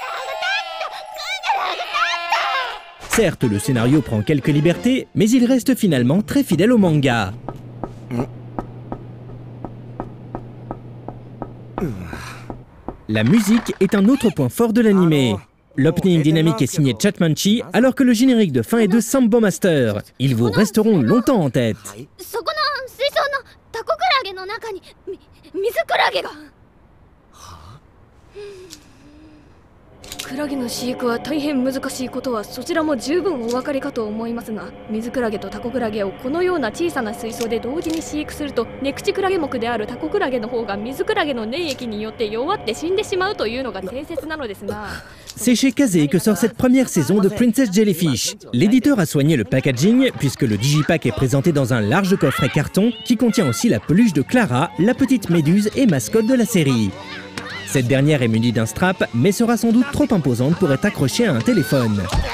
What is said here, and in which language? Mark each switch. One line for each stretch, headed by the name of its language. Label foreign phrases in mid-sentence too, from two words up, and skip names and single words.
French: Certes, le scénario prend quelques libertés, mais il reste finalement très fidèle au manga. La musique est un autre point fort de l'anime. L'opening dynamique est signé Chatmanchi, alors que le générique de fin est de Sambo Master. Ils vous resteront longtemps en tête.
Japanese: クラゲの飼育は大変難しいことはそちらも十分お分かりかと思いますが、水クラゲとタコクラゲをこのような小さな水槽で同時に飼育すると、ネクチクラゲ目であるタコクラゲの方が水クラゲの粘液によって弱って死んでしまうというのが定説なのですが。
French: C'est chez Kazé que sort cette première saison de Princess Jellyfish. L'éditeur a soigné le packaging puisque le digipack est présenté dans un large coffret carton qui contient aussi la peluche de Clara, la petite méduse et mascotte de la série. Cette dernière est munie d'un strap, mais sera sans doute trop imposante pour être accrochée à un téléphone.